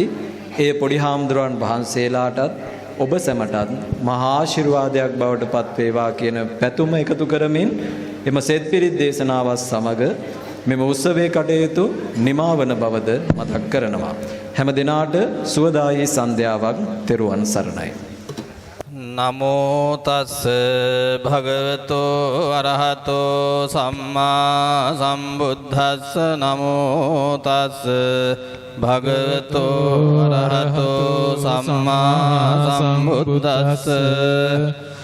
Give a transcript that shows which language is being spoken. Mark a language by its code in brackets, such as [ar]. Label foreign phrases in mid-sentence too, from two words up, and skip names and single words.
[si] ඒ පොඩි හාමුදුරන් වහන්සේලාටත් ඔබ සැමටත් මහා ආශිර්වාදයක් බවට පත් වේවා කියන පැතුම එකතු කරමින් එම සෙත් පිරිත් දේශනාවත් සමග මෙම උත්සවයේ කටයුතු නිමාවන බවද මතක් කරනවා. හැම දිනාට සුවදායී සන්ධ්‍යාවක්. තෙරුවන් සරණයි. [pi] නමෝ තස්ස භගවතෝ අරහතෝ සම්මා සම්බුද්දස්ස. නමෝ තස්ස භගවතෝ අරහතෝ සම්මා සම්බුද්දස්ස.